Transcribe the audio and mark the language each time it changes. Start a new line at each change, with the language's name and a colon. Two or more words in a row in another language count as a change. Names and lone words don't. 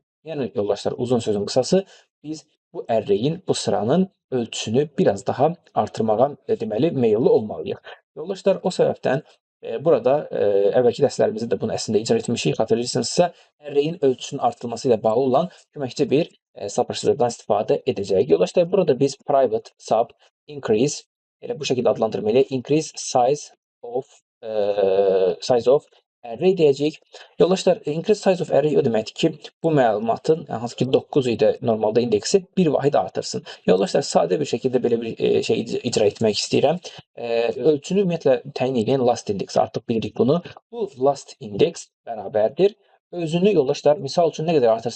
Azerbaijani: Yəni yoldaşlar, uzun sözün qısası, biz bu ərreyin, bu sıranın ölçüsünü biraz daha artırmağa deməli meyilli olmalıyıq. Yoldaşlar, o səbəbdən burada əvvəlki dərslərimizdə də bunu əslində icra etmişik, xatırlayırsınızsa, ərreyin ölçüsünün artırılması ilə bağlı olan köməkçi bir subprocedurdan istifadə edəcəyik. Yoldaşlar, burada biz
English: private sub increase,
Azerbaijani: elə bu şəkildə adlandırmalıyıq,
English: increase size of array
Azerbaijani: deyəcəyik. Yoldaşlar,
English: increase size of array
Azerbaijani: o deməkdir ki, bu məlumatın, hansı ki 9 idi normalda indeksi, bir vahid artırsın. Yoldaşlar, sadə bir şəkildə belə bir şey icra etmək istəyirəm. Ölçünü ümumiyyətlə təyin edən
English: last index,
Azerbaijani: artıq bilirik bunu. Bu
English: last index
Azerbaijani: bərabərdir. Özünü yoldaşlar, misal üçün nə qədər artırsın?